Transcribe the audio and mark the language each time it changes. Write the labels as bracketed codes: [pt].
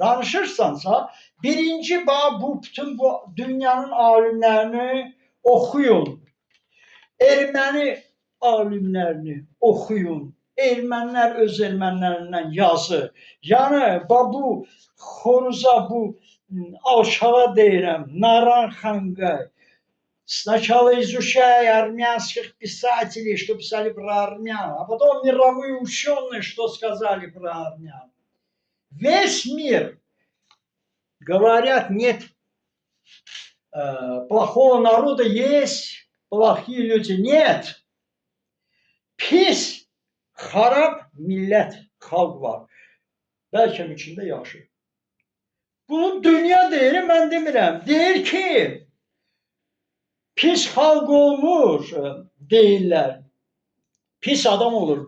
[az] Danışırsansa, birinci bu bütün bu dünyanın alimlərini oxuyun. Erməni alimlərini oxuyun. Ermənilər öz ermənilərindən yazır. Yəni bu xoruza, bu alçağa deyirəm, Naranxanqa. [ru] Сначала изучай армянских писателей, что писали про армян, а потом мировые ученые, что сказали про армян. Весь мир говорят, нет плохого народа, есть плохие люди. Нет. [az] Pis, xarab millət, xalq var. Bəlkə içində yaşayır. Bunu dünya deyir, mən demirəm. Deyir ki, pis xalq olmur deyirlər. Pis adam olur.